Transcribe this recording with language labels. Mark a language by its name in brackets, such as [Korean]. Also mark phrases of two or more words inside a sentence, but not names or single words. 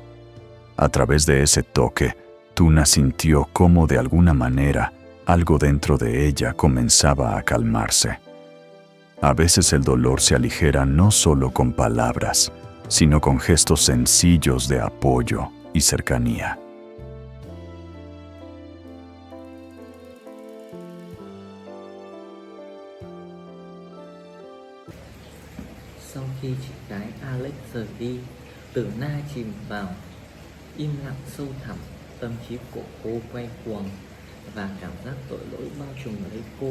[Spanish] A través de ese toque, Tuna sintió cómo de alguna manera algo dentro de ella comenzaba a calmarse. A veces el dolor se aligera no solo con palabras, sino con gestos sencillos de apoyo y cercanía. [Vietnamese] Sau khi chị gái Alex rời đi, Tử Na chìm vào im lặng sâu thẳm, tâm trí của cô quay cuồng và cảm giác tội lỗi bao trùm lấy cô.